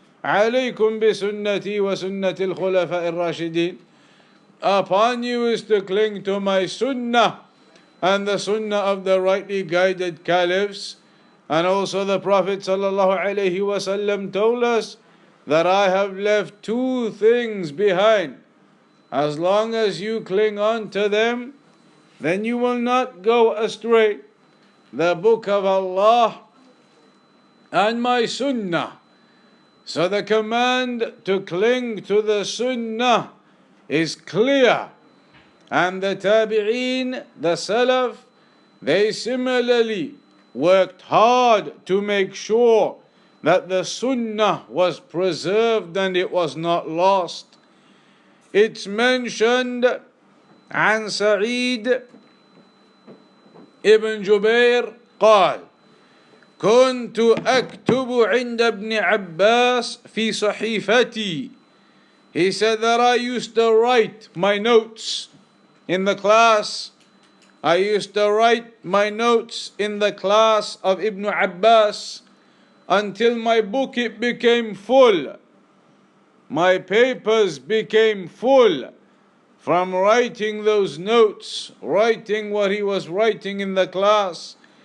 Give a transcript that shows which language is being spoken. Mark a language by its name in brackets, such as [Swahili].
[Arabic] عليكم بسنتي وسنة الخلفاء الراشدين. [English] Upon you is to cling to my Sunnah and the Sunnah of the rightly guided caliphs. And also the Prophet sallallahu alaihi wasallam told us that I have left two things behind. As long as you cling on to them, then you will not go astray. The Book of Allah and my Sunnah. So the command to cling to the Sunnah is clear. And the Tabi'een, the Salaf, they similarly worked hard to make sure that the Sunnah was preserved and it was not lost. It's mentioned [Arabic] عن سعيد ابن جبير قال كنت أكتب عند ابن عباس في صحيفتي. [English] He said that I used to write my notes in the class. I used to write my notes in the class of Ibn Abbas until my book it became full. My papers became full from writing those notes, writing what he was writing in the class.